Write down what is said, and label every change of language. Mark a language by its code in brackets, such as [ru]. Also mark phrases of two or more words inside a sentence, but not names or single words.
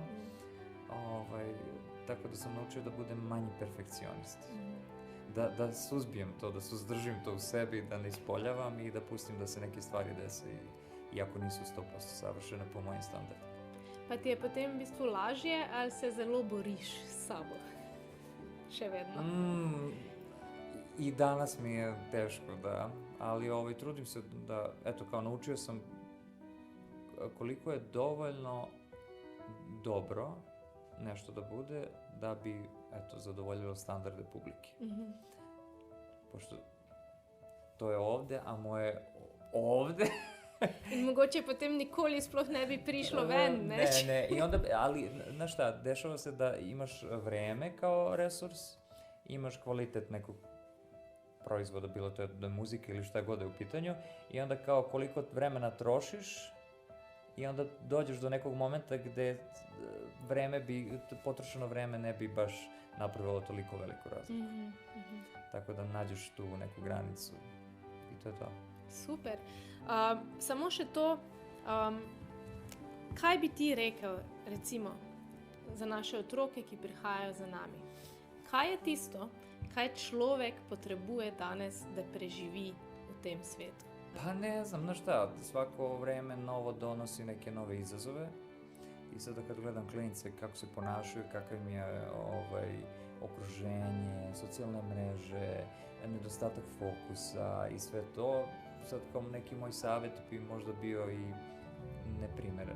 [sr] Tako da sam naučio da budem manji perfekcionist. Da suzbijem to, da suzdržim to u sebi, da ne ispoljavam i da pustim da se neke stvari dese iako nisu 100% savršene po mojim standardima. [sl] Pa ti je potem v bistvu lažje ali se zelo boriš s sabo? Še vedno? [sr] I danas mi je teško, da. Ali trudim se da, eto, kao naučio sam koliko je dovoljno dobro nešto da bude da bi, eto, zadovoljilo standarde publike. Pošto to je ovde, a moje ovde. [sl] In mogoče potem nikoli sploh ne bi prišlo ven, ne? [sr] Ne, i onda, ali, znaš šta, dešava se da imaš vreme kao resurs, imaš kvalitet nekog proizvoda, bilo to da muzika ili šta god je u pitanju, i onda kao koliko vremena trošiš, i onda dođeš do nekog momenta gde potrošeno vreme ne bi baš napravilo toliko veliku razliku. Tako da nađeš tu neku granicu i to je to. Super. [sl] Samo še to, kaj bi ti rekel, recimo, za naše otroke, ki prihajajo za nami? Kaj je tisto, kaj človek potrebuje danes, da preživi v tem svetu? [sr] Pa ne znam, znaš šta, svako vreme novo donosi neke nove izazove i sada kad gledam klinice kako se ponašaju, kakav im je okruženje, socijalne mreže, nedostatak fokusa i sve to, sad kao neki moj savjet bi možda bio i neprimeren.